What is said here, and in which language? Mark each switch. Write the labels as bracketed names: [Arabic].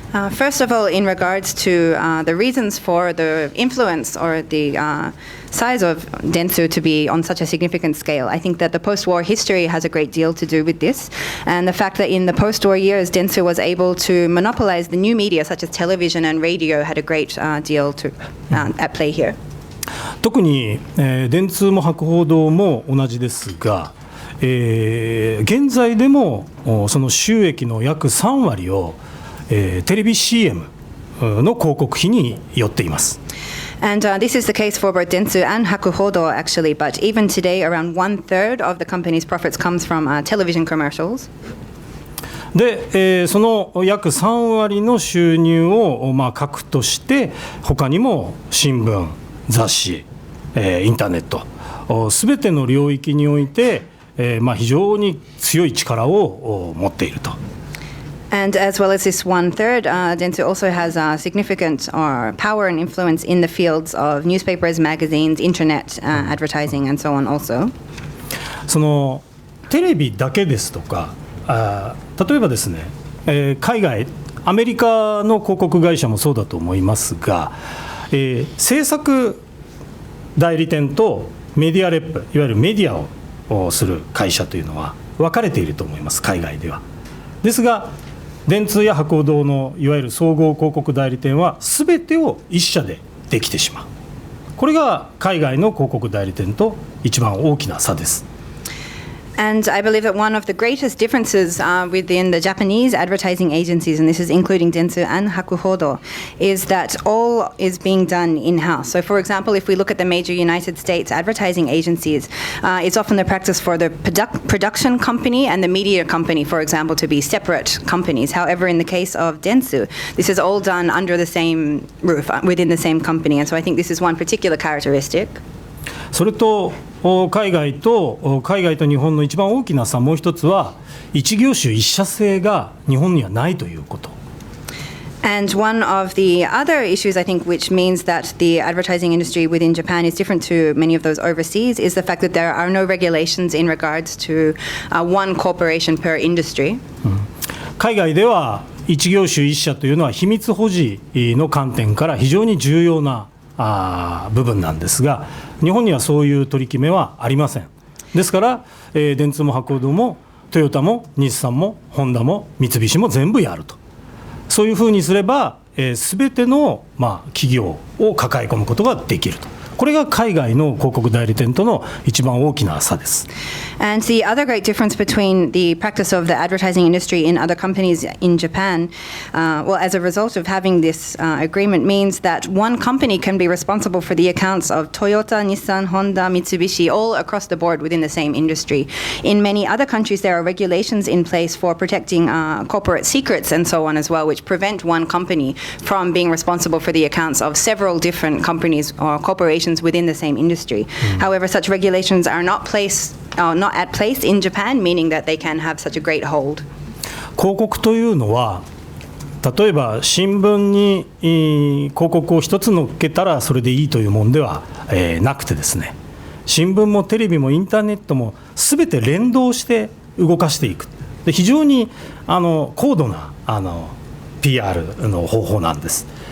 [English] First of all, in regards to the reasons for the influence or the size of Dentsu to be on such a significant scale, I think that the post-war history has a great deal to do with this. And the fact that in the post-war years, Dentsu was able to monopolize the new media, such as television and radio, had a great deal to at play here. [Japanese] 特に、電通も博報堂も同じですが、現在でもその収益の約3割をテレビ CM の広告費によっています。 [English] And this is the case for both Dentsu and Hakuhodo actually, but even today around 1/3 of the company's profits comes from television commercials. [Japanese] で、その約3割の収入を核として他にも新聞、雑誌、インターネットすべての領域において、非常に強い力を持っていると。 [English] And as well as this 1/3, Dentsu also has significant power and influence in the fields of newspapers, magazines, internet, advertising, and so on also. [Japanese] そのテレビだけですとか、例えばですね、海外、アメリカの広告会社もそうだと思いますが、制作代理店とメディアレップ、いわゆるメディアをする会社というのは分かれていると思います、海外では。ですが電通や博報堂のいわゆる総合広告代理店は全てを一社でできてしまう。これが海外の広告代理店と一番大きな差です。 [English] And I believe that one of the greatest differences within the Japanese advertising agencies, and this is including Dentsu and Hodo, is that all is being done in-house. So, for example, if we look at the major United States advertising agencies, it's often the practice for the production company and the media company, for example, to be separate companies. However, in the case of Dentsu, this is all done under the same roof, within the same company. And so I think this is one particular characteristic. [Japanese] それと海外と日本の一番大きな差、もう一つは一業種一社制が日本にはないということ。 [English] And one of the other issues, I think, which means that the advertising industry within Japan is different to many of those overseas, is the fact that there are no regulations in regards to one corporation per industry. [Japanese] 海外では一業種一社というのは秘密保持の観点から非常に重要な部分なんですが、日本にはそういう取り決めはありません。ですから、電通も博報堂もトヨタも日産もホンダも三菱も全部やると、そういうふうにすれば、全ての、企業を抱え込むことができると。これが海外の広告代理店との一番大きな差です。 [English] And the other great difference between the practice of the advertising industry in other companies in Japan, as a result of having this agreement, means that one company can be responsible for the accounts of Toyota, Nissan, Honda, Mitsubishi, all across the board within the same industry. In many other countries, there are regulations in place for protecting corporate secrets and so on as well, which prevent one company from being responsible for the accounts of several different companies or corporations within the same industry. However, such regulations are not at place in Japan, meaning that they can have such a great hold. [Japanese] 広告というのは、例えば新聞に広告を一つ載っけたらそれでいいというものではなくてですね、新聞もテレビもインターネットも全て連動して動かしていく。で、非常に高度なPR の方法なんです。